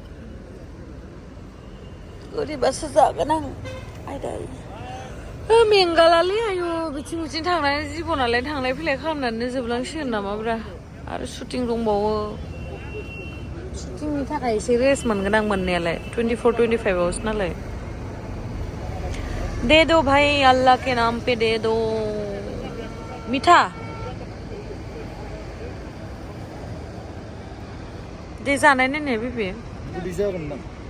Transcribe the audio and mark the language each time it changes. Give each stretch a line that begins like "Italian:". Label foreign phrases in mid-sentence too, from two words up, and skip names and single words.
Bodo: गोदैबासो जागोन आं आयदै मेंगालालै आयु बिथिं थांनानै जिबनालाय थांलाय फैलाय खालामनानै जोबलांसिगोन नामाब्रा आरो शुटिं दंबावो शुटिंनि थाखाय एसे रेस्ट मोनगोन आं मोननायालाय 24-25 आवसो नालाय
Hindi: दे दो भाई अल्लाह के नाम पे दे दो मीठा दे
Bodo: जानाय नायनाय बेबे गुदि जागोन ना